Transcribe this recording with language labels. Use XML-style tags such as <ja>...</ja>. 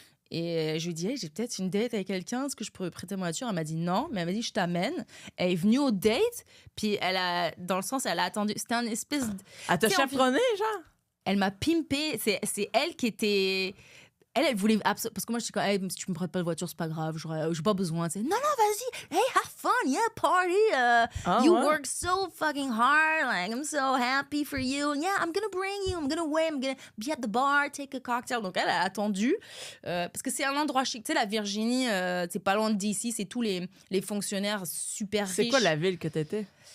<fr>Et je lui ai dit, hey, j'ai peut-être une date avec quelqu'un, est-ce que je pourrais prêter ma voiture? Elle m'a dit non, mais elle m'a dit, je t'amène. Elle est venue au date, puis elle a attendu. C'était un espèce de... Elle t'a Tu sais, chaperonné, genre? Elle m'a pimpé. C'est elle qui était Elle voulait absolument. Parce que moi, je suis comme, hey, si tu me prêtes pas de voiture, c'est pas grave, j'ai pas besoin. Tu sais, non, vas-y,</fr> <en>hey, have fun, yeah, party. You work so fucking hard, like, I'm so happy for you. Yeah, I'm gonna bring you, I'm gonna wait, I'm gonna be at the bar, take a cocktail.</en> <fr>Donc, elle a attendu. Parce que c'est un endroit chic. Tu sais, la Virginie, c'est pas loin de DC, c'est tous les fonctionnaires super riches. C'est quoi la ville que t'étais?</fr>